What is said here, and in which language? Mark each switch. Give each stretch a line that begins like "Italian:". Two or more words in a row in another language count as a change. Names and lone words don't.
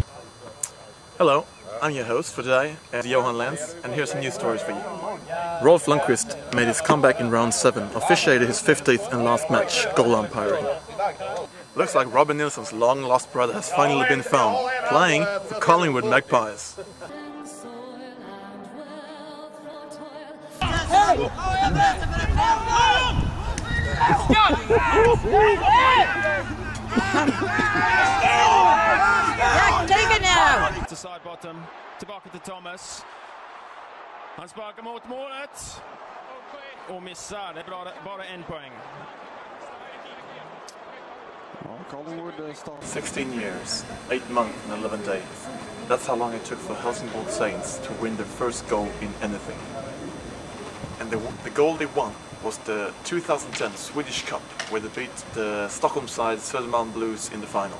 English: Hello, I'm your host for today, Johan Lenz, and here's some news stories for you. Rolf Lundqvist made his comeback in round 7, officiated his 50th and last match, goal umpiring. Looks like Robin Nilsson's long-lost brother has finally been found, playing for Collingwood Magpies.
Norwegian: Til side bottom, tilbake til Thomas. Han sparker mot målet.
Swedish: Og missar, det är bara en poäng.
English: 16 years, 8 months and 11 days. That's how long it took for Helsingborg Saints to win their first goal in anything. And the goal they won was the 2010 Swedish Cup, where they beat the Stockholm side Södermalm Blues in the final.